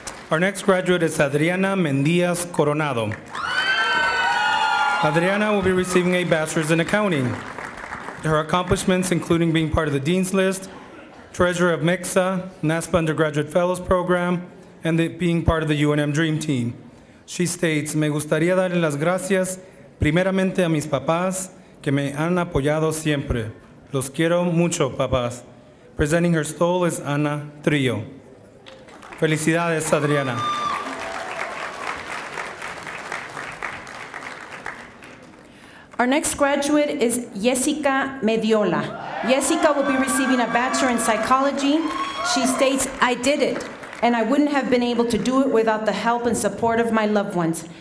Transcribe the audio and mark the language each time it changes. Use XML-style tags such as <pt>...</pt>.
<en>Our next graduate is Adriana Mendias Coronado. Adriana will be receiving a Bachelor's in Accounting. Her accomplishments including being part of the Dean's List, Treasurer of MEXA, NASPA Undergraduate Fellows Program, and being part of the UNM Dream Team. She states,</en> <es>me gustaría darle las gracias primeramente a mis papás que me han apoyado siempre. Los quiero mucho, papás.</es> <en>Presenting her stole is Ana Trillo.</en> <es>Felicidades, Adriana.</es> <en>Our next graduate is Jessica Mediola. Jessica will be receiving a Bachelor in Psychology. She states, I did it, and I wouldn't have been able to do it without the help and support of my loved ones.</en>